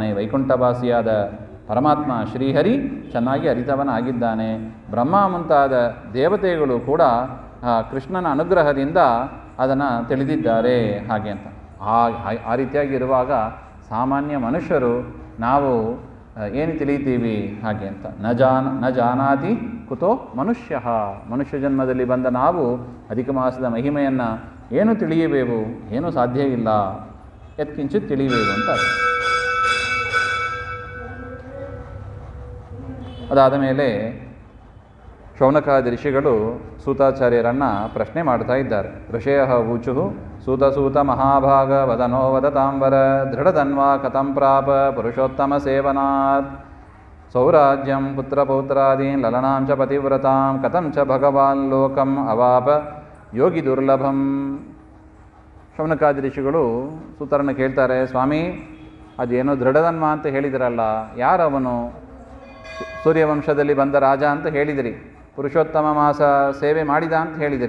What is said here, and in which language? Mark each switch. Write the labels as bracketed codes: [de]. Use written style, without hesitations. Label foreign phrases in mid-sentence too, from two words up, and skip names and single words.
[kn] ವೈಕುಂಠವಾಸಿಯಾದ ಪರಮಾತ್ಮ ಶ್ರೀಹರಿ ಚೆನ್ನಾಗಿ ಅರಿತವನಾಗಿದ್ದಾನೆ. ಬ್ರಹ್ಮ ಮುಂತಾದ ದೇವತೆಗಳು ಕೂಡ ಕೃಷ್ಣನ ಅನುಗ್ರಹದಿಂದ ಅದನ್ನು ತಿಳಿದಿದ್ದಾರೆ ಹಾಗೆ ಅಂತ. ಆ ರೀತಿಯಾಗಿರುವಾಗ ಸಾಮಾನ್ಯ ಮನುಷ್ಯರು ನಾವು ಏನು ತಿಳಿತೀವಿ ಹಾಗೆ ಅಂತ. [sa] ನ ಜಾನಾತಿ ಕುತೋ ಮನುಷ್ಯ. [kn] ಮನುಷ್ಯ ಜನ್ಮದಲ್ಲಿ ಬಂದ ನಾವು ಅಧಿಕ ಮಾಸದ ಮಹಿಮೆಯನ್ನು ಏನು ತಿಳಿಯಬೇಕು? ಏನೂ ಸಾಧ್ಯ ಇಲ್ಲ, ಯತ್ಕಿಂಚಿತ್ ತಿಳಿಯಬೇಕು ಅಂತ. ಅದಾದ ಮೇಲೆ ಶೌನಕಾದಿ ಋಷಿಗಳು ಸೂತಾಚಾರ್ಯರನ್ನು ಪ್ರಶ್ನೆ ಮಾಡ್ತಾ ಇದ್ದಾರೆ. [sa] ಋಷಯ ಊಚು ಸೂತ ಮಹಾಭಾಗ ವದನೋ ವದತಾಂಬರ ದೃಢಧನ್ವಾ ಕಥಂ ಪ್ರಾಪ ಪುರುಷೋತ್ತಮ ಸೇವನಾತ್ ಸೌರಾಜ್ಯಂ ಪುತ್ರಪೌತ್ರಾದೀನ್ ಲಲನಾಂ ಚ ಪತಿವ್ರತಾಂ ಕಥಂ ಚ ಭಗವಾನ್ ಲೋಕಂ ಅವಾಪ ಯೋಗಿ ದುರ್ಲಭಂ. [kn] ಶೌನಕಾದಿ ಋಷಿಗಳು ಸೂತರನ್ನು ಕೇಳ್ತಾರೆ, ಸ್ವಾಮಿ ಅದೇನೋ ದೃಢಧನ್ವ ಅಂತ ಹೇಳಿದಿರಲ್ಲ, ಯಾರವನು? ಸೂರ್ಯವಂಶದಲ್ಲಿ ಬಂದ ರಾಜ ಅಂತ ಹೇಳಿದಿರಿ, ಪುರುಷೋತ್ತಮ ಮಾಸ ಸೇವೆ ಮಾಡಿದ ಅಂತ ಹೇಳಿದಿರಿ.